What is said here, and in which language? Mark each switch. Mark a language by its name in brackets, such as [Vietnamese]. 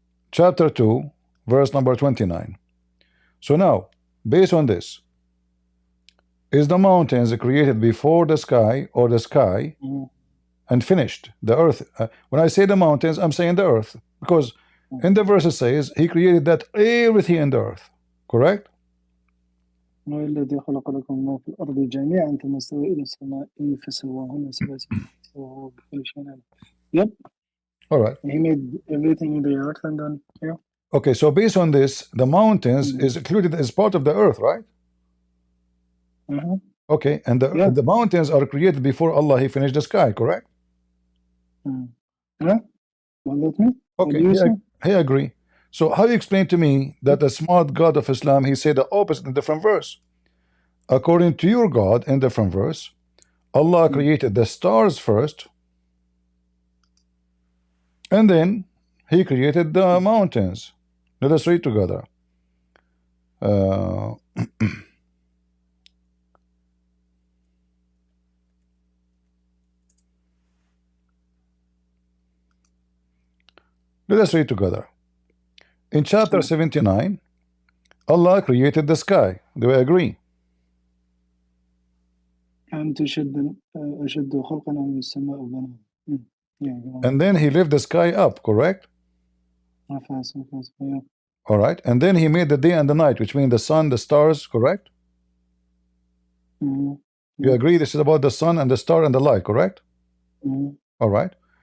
[English] Chapter 2, verse number 29. So now, based on this, is the mountains created before the sky or the sky and finished? The earth. When I say the mountains, I'm saying the earth, because in the verse it says He created that everything in the earth. Correct? [Arabic] والذي خلق لكم ما في الأرض جميعا ثم استوى إلى السماء فسواهن سبع سماوات وهو بكل شيء عليم. [English] Yep. All right. He made everything in the earth and then yeah. Okay, so based on this, the mountains is included as part of the earth, right? Okay, and the mountains are created before Allah He finished the sky, correct? Yeah. What that mean? Okay, I agree. So how you explain to me that the smart God of Islam, he said the opposite in a different verse? According to your God in different verse, Allah created the stars first, and then He created the mountains. Let us read together. Let us read together. In chapter 79, Allah created the sky. Do we agree? [Arabic] And أشد خلقا من السماء وبناها. [English] And then He lifted the sky up, correct? Yeah. All right. And then He made the day and the night, which means the sun, the stars, correct? You agree this is about the sun and the star and the light, correct? All right.